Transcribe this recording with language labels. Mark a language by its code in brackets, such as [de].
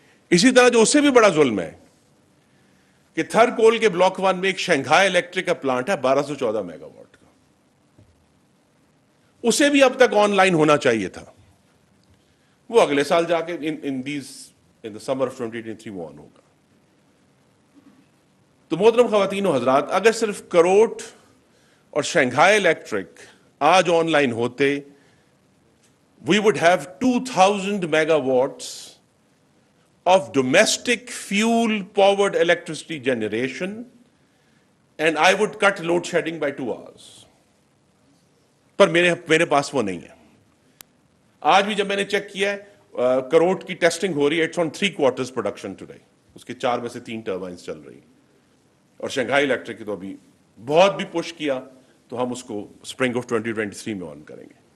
[ur] اسی طرح جو اس سے بھی بڑا ظلم ہے کہ تھر کول کے بلاک 1 میں ایک شنگھائی الیکٹرک کا پلانٹ ہے 1214 میگا واٹ کا, اسے بھی اب تک آن لائن ہونا چاہیے تھا. وہ اگلے سال جا کے ان [en] the summer of 2023 [ur] وہ آن ہوگا. تو محترم خواتین و حضرات, اگر صرف کروٹ اور شنگھائی الیکٹرک آج آن لائن ہوتے, [en] we would have 2000 megawatts of domestic fuel powered electricity generation, and I would cut load shedding by 2 hours. [ur] پر میرے پاس وہ نہیں ہے. آج بھی جب میں نے چیک کیا ہے, کروٹ کی ٹیسٹنگ ہو رہی ہے, [en] It's on 3/4 production today. [ur] اس کے 4 میں سے 3 ٹربائنس چل رہی ہیں. اور شنگھائی الیکٹرک کی تو ابھی بہت بھی پش کیا تو ہم اس کو [en] spring of 2023 [ur] میں آن کریں گے.